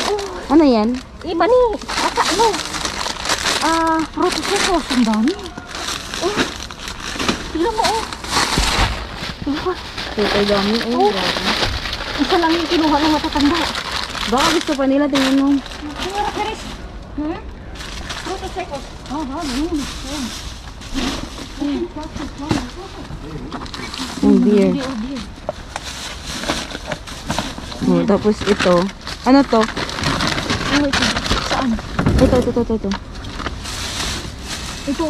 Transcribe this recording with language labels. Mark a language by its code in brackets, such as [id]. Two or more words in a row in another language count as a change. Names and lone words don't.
[tl] Ano yan? Iba ni, frutos na sauce, ang dami. Tignan mo, Diba? Ito dami, eh. Oh. Grabe. Isa lang yung kinuha ng matatanda. Baka gusto pa nila, tingnan mo. [es] Señora Perez, frutos secos. [tl] Ang beer. Beer. Oh, tapos ito. Ano to? Ano ito? Saan? Ito. Ito.